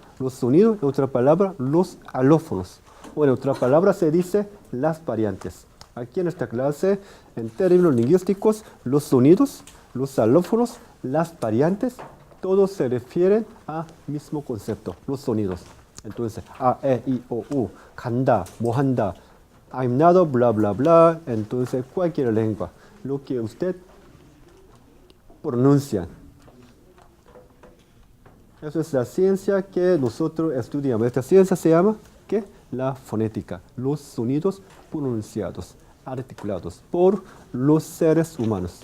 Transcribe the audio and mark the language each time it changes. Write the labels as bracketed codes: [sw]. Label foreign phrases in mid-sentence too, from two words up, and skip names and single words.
[es] Los sonidos, en otra palabra, los alófonos. O en otra palabra se dice las variantes. Aquí en esta clase, en términos lingüísticos, los sonidos, los alófonos, las variantes, todos se refieren al mismo concepto, los sonidos. Entonces, A, E, I, O, U, [ko] 간다, 뭐 한다, [en] I'm not, bla, bla, bla. [es] Entonces, cualquier lengua. Lo que usted pronuncian. Eso es la ciencia que nosotros estudiamos. Esta ciencia se llama, ¿qué? La fonética. Los sonidos pronunciados, articulados por los seres humanos.